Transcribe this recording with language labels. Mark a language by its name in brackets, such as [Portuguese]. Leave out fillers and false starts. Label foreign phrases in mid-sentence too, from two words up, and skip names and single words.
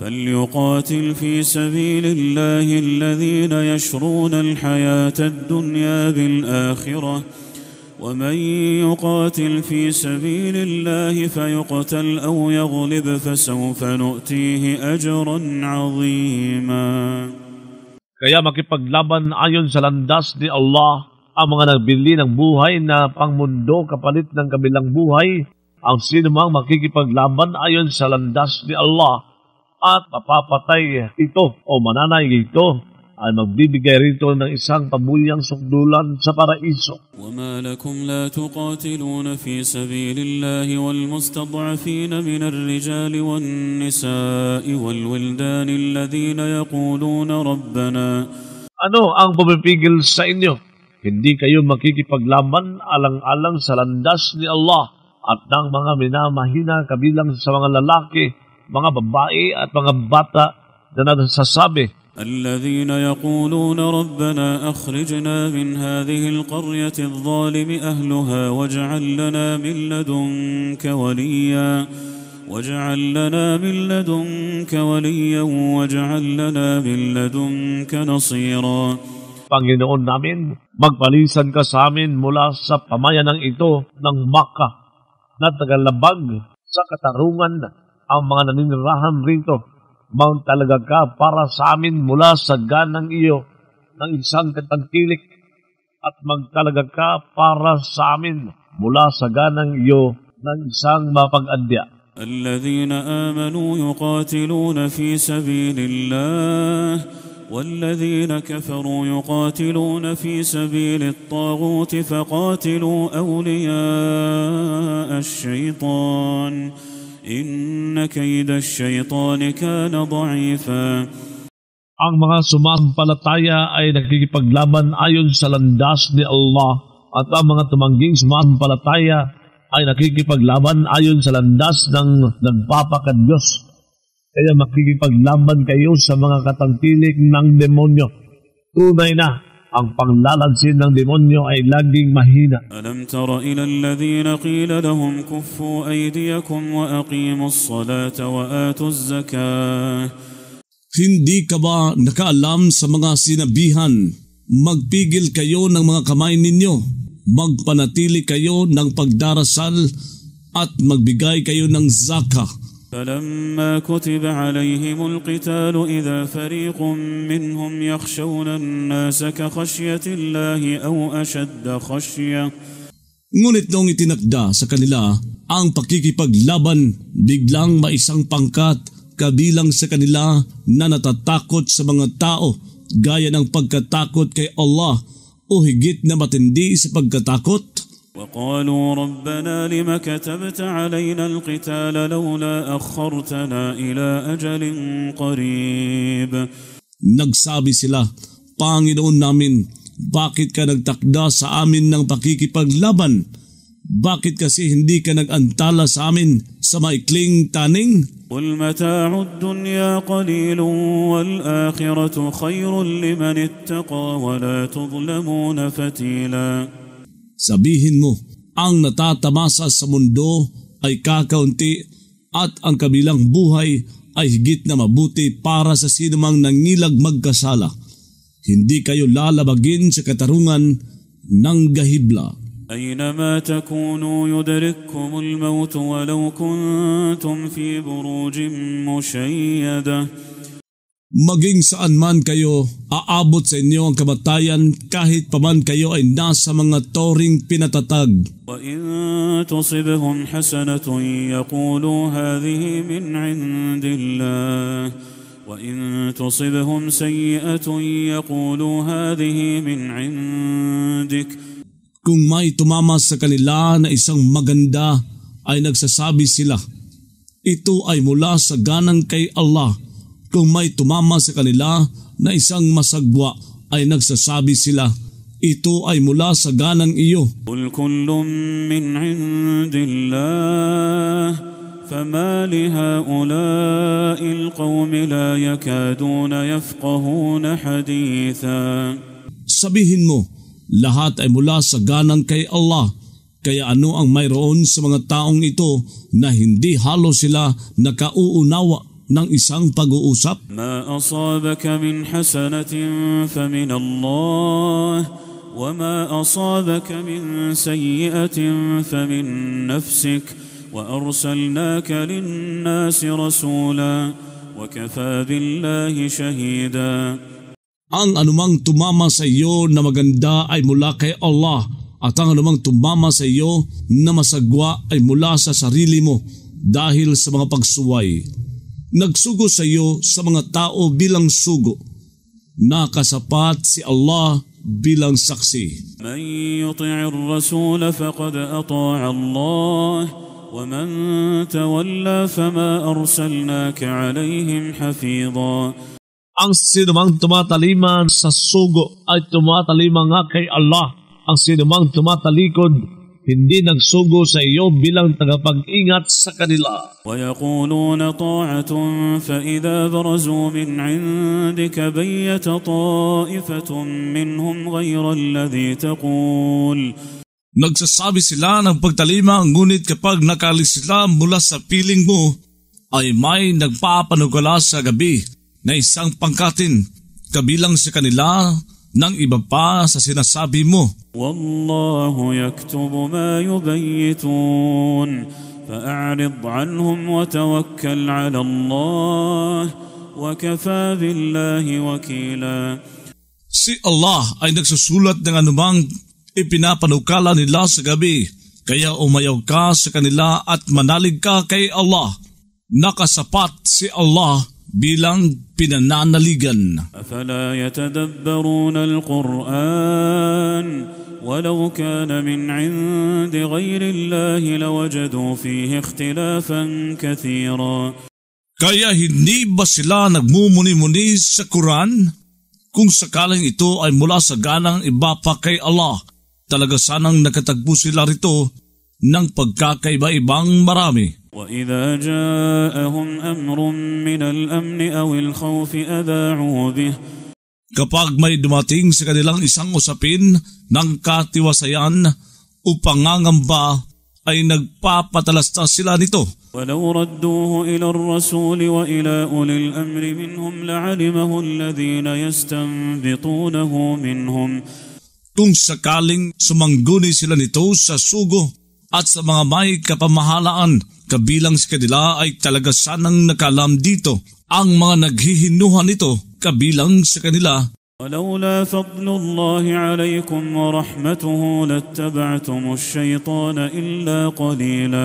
[Arabic] فليقاتل في سبيل الله الذين يشرون الحياة الدنيا بالآخرة ومن يقاتل في سبيل الله فيقتل أو يغلب فسوف نؤتيه أجرا عظيما. [Filipino] Kaya makipaglaban ayon sa landas ni Allah ang mga nagbili ng buhay na pangmundo kapalit ng kabilang buhay. Ang sinumang makikipaglaban ayon sa landas ni Allah at mapapatay ito o mananay ito ay magbibigay rito ng isang pabulyang sukdulan sa paraiso. [Arabic] وَمَا لَكُمْ لَا تُقَاتِلُونَ فِي سَبِيلِ اللَّهِ وَالْمُسْتَضْعَفِينَ مِنَ الرِّجَالِ وَالنِّسَاءِ وَالْوِلْدَانِ الَّذِينَ يَقُولُونَ رَبَّنَا. [Filipino] Ano ang pumipigil sa inyo? Hindi kayo makikipaglaban alang-alang sa landas ni Allah at ng mga minamahina kabilang sa mga lalaki, mga babae at mga bata na nasasabi, [Arabic] الذين يقولون ربنا أخرجنا من هذه القرية الظالم أهلها واجعل لنا من لدنك وليا واجعل لنا من لدنك نصيرا. [Filipino] Panginoon namin, magpalisan ka sa amin mula sa pamayanang ito ng Makkah na tagalabag sa katarungan ang mga naninirahan rito. Magtalaga ka para sa amin mula sa ganang iyo ng isang katangkilik at magtalaga ka para sa amin mula sa ganang iyo ng isang mapag-andya. [Arabic] الذين آمنوا يقاتلون في سبيل الله والذين كفروا يقاتلون في سبيل الطاغوت فقاتلوا أولياء الشيطان إن كيد الشيطان كان ضعيفا. [Filipino] Ang mga sumasampalataya ay nakikipaglaban ayon sa landas ni Allah at ang mga tumangging sumasampalataya ay nakikipaglaban ayon sa landas ng nagpapakadyos. Kaya makikipaglaban kayo sa mga katangkilik ng demonyo. Tunay na ang panglalansin ng demonyo ay laging mahina. [Arabic] ألم تر إلى الذين قيل لهم كفوا أيديكم وأقيموا الصلاة وآتوا الزكاة. [Filipino] Hindi ka ba nakaalam sa mga sinabihan, magpigil kayo ng mga kamay ninyo, magpanatili kayo ng pagdarasal at magbigay kayo ng zakah? [Arabic] فلما كتب عليهم القتال إذا فريق منهم يخشون الناس كخشية الله أو أشد خشية. [Filipino] Ngunit nung itinakda sa kanila ang pakikipaglaban, biglang maisang pangkat kabilang sa kanila na natatakot sa mga tao gaya ng pagkatakot kay Allah o higit na matindi sa pagkatakot. [Arabic] وقالوا ربنا لم كتبت علينا القتال لولا أخرتنا إلى أجل قريب. [Filipino] Nagsabi sila, Panginoon namin, bakit ka nagtakda sa amin ng pakikipaglaban? Bakit kasi hindi ka nag-antala sa amin sa maikling taning? [Arabic] قل متاع الدنيا قليل والآخرة خير لمن اتقى ولا تظلمون فتيلا. [Filipino] Sabihin mo, ang natatamasa sa mundo ay kakaunti at ang kabilang buhay ay higit na mabuti para sa sinumang nangilag magkasala. Hindi kayo lalabagin sa katarungan ng gahibla. [Arabic] أينما تكونوا يدرككم الموت ولو كنتم في بروج مشيدة. [Filipino] Maging saan man kayo, aabot sa inyo ang kamatayan kahit paman kayo ay nasa mga toring pinatatag. [Arabic] وَإِن تُصِبْهُمْ حَسَنَةٌ يَقُولُوا هَذِهِ مِنْ عِنْدِ اللَّهِ وَإِن تُصِبْهُمْ سَيِّئَةٌ يَقُولُوا هَذِهِ مِنْ عِنْدِكَ. [Filipino] Kung may tumama sa kanila na isang maganda, ay nagsasabi sila, ito ay mula sa ganang kay Allah. Kung may tumama sa kanila na isang masagwa, ay nagsasabi sila, ito ay mula sa ganang iyo. [Arabic] قُلْ كُلٌّ مِّنْ عِنْدِ اللَّهِ فَمَا لِهَؤُلَاءِ الْقَوْمِ لَا يَكَادُونَ يَفْقَهُونَ حَدِيثًا. [Filipino] Sabihin mo, lahat ay mula sa ganang kay Allah. Kaya ano ang mayroon sa mga taong ito na hindi halos sila nakauunawa ng isang pag-uusap. [Arabic] ما أصابك من حسنة فمن الله وما أصابك من سيئة فمن نفسك وأرسلناك للناس رسولا وكفى بالله شهيدا. [Filipino] Ang anumang tumama sa iyo na maganda ay mula kay Allah, at ang anumang tumama sa iyo na masagwa ay mula sa sarili mo dahil sa mga pagsuway. Nagsugo sa iyo sa mga tao bilang sugo. Nakasapat si Allah bilang saksi. [Arabic] من يطع الرسول فقد أطاع الله ومن تولى فما أرسلناك عليهم حفيظا. [Filipino] Ang sinumang tumataliman sa sugo ay tumatalima nga kay Allah. Ang sinumang tumatalikod, hindi nagsugo sa iyo bilang tagapag-ingat sa kanila. [Arabic] ويقولون طاعة فإذا برزوا من عندك بيت طائفة منهم غير الذي تقول. [Filipino] Nagsasabi sila ng pagtalima, ngunit kapag nakalis sila mula sa piling mo, ay may nagpapanugala sa gabi na isang pangkatin kabilang sa kanila ng iba pa sa sinasabi mo. [Arabic] والله يكتب ما يبيتون فأعرض عنهم وتوكل على الله وكفى بالله وكيلا. [Filipino] Si Allah ay nagsusulat ng anumang ipinapanukala nila sa gabi, kaya umayaw ka sa kanila at manalig ka kay Allah. Nakasapat si Allah bilang pinananaligan. [Arabic] أفلا يتدبرون القرآن ولو كان من عند غير الله لوجدوا فيه اختلافا كثيرا. [Filipino] Kaya hindi ba sila nagmumuni-muni sa Quran? Kung sakaling ito ay mula sa ganang iba pa kay Allah, talaga sanang nakatagpo sila rito ng pagkakaiba-ibang marami. [Arabic] وإذا جاءهم أمر من الأمن أو الخوف أذاعوا به. [Filipino] Kapag may dumating sa kanilang isang usapin ng katiwasayan o pangangamba, ay nagpapatalasta sila nito. [Arabic] ولو ردوه إلى الرسول وإلى أولي الأمر منهم لعلمه الذين يستنبطونه منهم. [Filipino] Kung sakaling sumangguni sila nito sa sugo at sa mga may kapamahalaan, kabilang sa kanila ay talaga sanang nakalam dito ang mga naghihinuhan nito kabilang sa kanila. [Arabic] ولولا فضل الله عليكم ورحمته لاتبعتم الشيطان إلا قليلا.